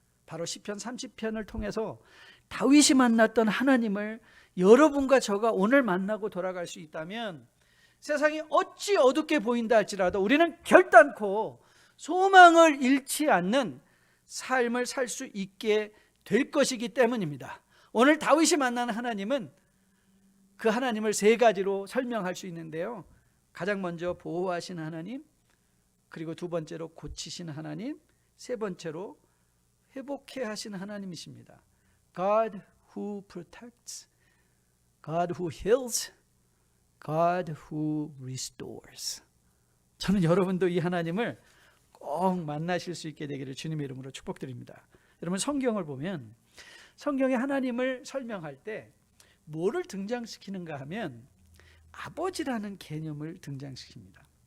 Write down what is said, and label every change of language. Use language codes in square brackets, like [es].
[ko] 바로 시편 30편을 통해서 다윗이 만났던 하나님을 여러분과 저가 오늘 만나고 돌아갈 수 있다면 세상이 어찌 어둡게 보인다 할지라도 우리는 결단코 소망을 잃지 않는 삶을 살 수 있게 될 것이기 때문입니다. 오늘 다윗이 만나는 하나님은 그 하나님을 세 가지로 설명할 수 있는데요. 가장 먼저 보호하시는 하나님, 그리고 두 번째로 고치시는 하나님, 세 번째로 회복해 하시는 하나님이십니다. [en] God who protects, God who heals, God who restores. [ko] 저는 여러분도 이 하나님을 꼭 만나실 수 있게 되기를 주님의 이름으로 축복드립니다. 여러분 성경을 보면 성경에 하나님을 설명할 때 뭐를 등장시키는가 하면 아버지라는 개념을 등장시킵니다.